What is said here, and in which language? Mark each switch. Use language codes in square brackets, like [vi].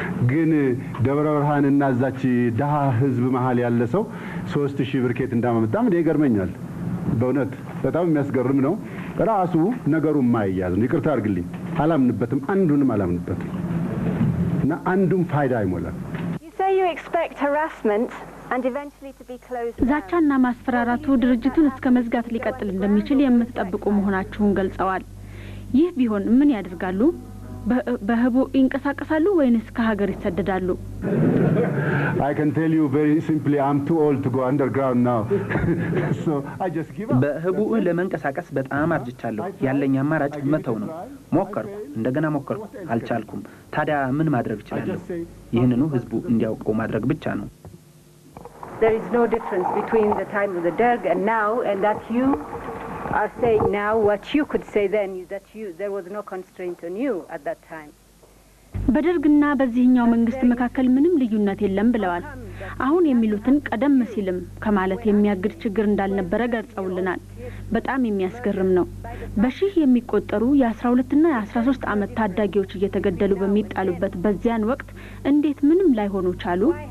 [am] ግን ደብረ ብርሃንና እዛች ደሃ ህዝብ መሃል ያለ ሰው 3000 ብር ኬት እንዳመጣም እኔ ይገርመኛል። በእውነት በጣም የሚያስገርም ነው። ራሱ ነገሩ ማይያዝ ነው። ይቅርታ አድርግልኝ፣ አላምንበትም፣ አንዱንም አላምንበትም እና አንዱም ፋይዳ አይሞላም። [en] You expect harassment and eventually to be closed. [am] ዛቻና ማስፈራራቱ ድርጅቱን እስከ መዝጋት ሊቀጥል እንደሚችል የምትጠብቁ መሆናችሁን ገልጸዋል። ይህ ቢሆን ምን ያደርጋሉ? በህቡ ይንቀሳቀሳሉ ወይንስ ከሀገር ይሰደዳሉ? [en] I can tell you very simply I'm too old to go underground now. So I just give up. [am] በህቡ ለመንቀሳቀስ በጣም አርጅቻለሁ። ያለኝ አማራጭ መተው ነው። ሞከርኩ፣ እንደገና ሞከርኩ፣ አልቻልኩም። ታዲያ ምን ማድረግ እችላለሁ? ይህንኑ ህዝቡ እንዲያውቀው ማድረግ ብቻ ነው። [en] There is no difference between the time of the Derg and now, and that you are saying now what you could say then is that there was no constraint on you at that time. [am] በደርግና በዚህኛው መንግስት መካከል ምንም ልዩነት የለም ብለዋል። አሁን የሚሉትን ቀደም ሲልም ከማለት የሚያግድ ችግር እንዳልነበረ ገልጸውልናል። በጣም የሚያስገርም ነው። በሺህ የሚቆጠሩ የ12ና የ13 ዓመት ታዳጊዎች እየተገደሉ በሚጣሉበት በዚያን ወቅት እንዴት ምንም ላይሆኑ ቻሉ?